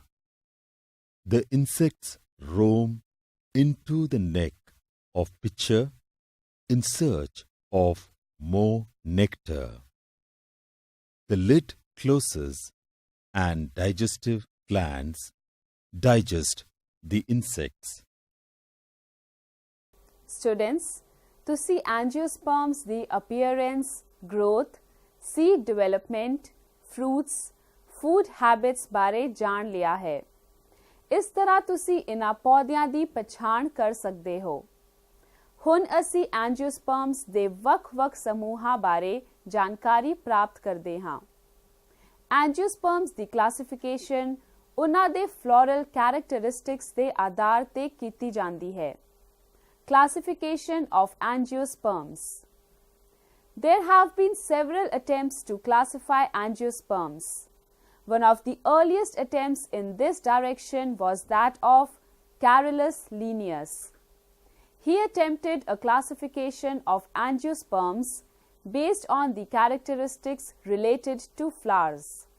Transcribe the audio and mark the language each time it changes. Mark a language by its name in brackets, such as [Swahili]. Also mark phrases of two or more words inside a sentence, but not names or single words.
[English] The insects roam into the neck of pitcher in search of more nectar. The lid closes and digestive glands digest the insects. Students, [Punjabi] ਤੁਸੀਂ angiosperms ਦੀ [English] appearance, growth, seed development, fruits, food habits [Punjabi] ਬਾਰੇ ਜਾਣ ਲਿਆ ਹੈ। ਇਸ ਤਰ੍ਹਾਂ ਤੁਸੀਂ ਇਨ੍ਹਾਂ ਪੌਦਿਆਂ ਦੀ ਪਛਾਣ ਕਰ ਸਕਦੇ ਹੋ। ਹੁਣ ਅਸੀਂ angiosperms ਦੇ ਵੱਖ-ਵੱਖ ਸਮੂਹਾਂ ਬਾਰੇ ਜਾਣਕਾਰੀ ਪ੍ਰਾਪਤ ਕਰਦੇ ਹਾਂ। angiosperms ਦੀ ਕਲਾਸੀਫਿਕੇਸ਼ਨ ਉਨ੍ਹਾਂ ਦੇ [English] floral characteristics [Punjabi] ਦੇ ਆਧਾਰ ਤੇ ਕੀਤੀ ਜਾਂਦੀ ਹੈ। [English] Classification of angiosperms. There have been several attempts to classify angiosperms. One of the earliest attempts in this direction was that of Carolus Linnaeus. He attempted a classification of angiosperms based on the characteristics related to flowers.